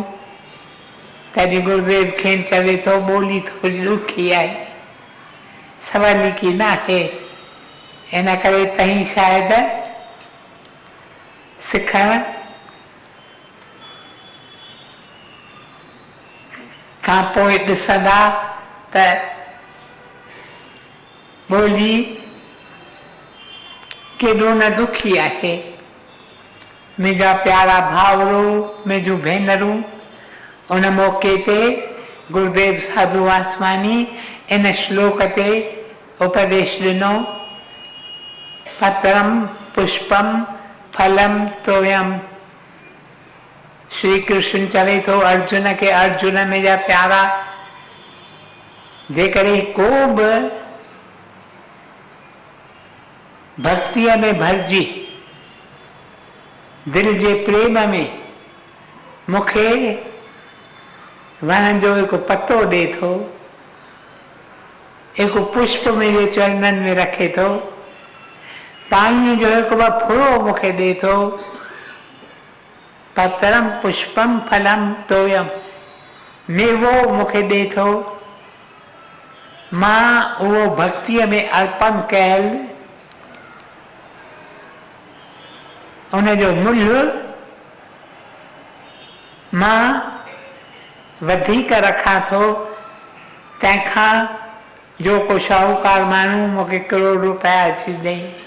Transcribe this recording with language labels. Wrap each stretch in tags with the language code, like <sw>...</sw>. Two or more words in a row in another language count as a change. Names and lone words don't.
<sd>तॾहिं गुरुदेव खेनि चवे थो ॿोली थोरी ॾुखी आहे, सवली न आहे, इन करे तव्हीं शायदि सिखण खां पोइ ॾिसंदा त ॿोली केॾो न ॾुखी आहे। मुंहिंजा प्यारा भाउरो, मुंहिंजूं भेनरूं, उन मौक़े ते गुरुदेव साधू वासवानी इन श्लोक ते उपदेश ॾिनो,</sd> <sa>पत्रम पुष्पम फलम तोयम।</sa> <sd>श्री कृष्ण चवे थो अर्जुन खे, अर्जुन मुंहिंजा प्यारा, जेकॾहिं को बि भक्तीअ में भरिजी दिल जे प्रेम में मूंखे वण जो हिकु पतो ॾे थो, हिकु पुष्प मुंहिंजे चरणनि में रखे थो, पाणीअ जो हिकु ॿ फुरो मूंखे ॾे थो,</sd> <sa>पत्रम पुष्पम फलम तोयम,</sa> <sd>मेवो मूंखे ॾे थो, मां उहो भक्तीअ में अर्पण कयल उनजो मुल्ह मां वधीक रखां थो तंहिंखां जो को शाहूकार माण्हू मूंखे करोड़ रुपया अची ॾेई।</sd>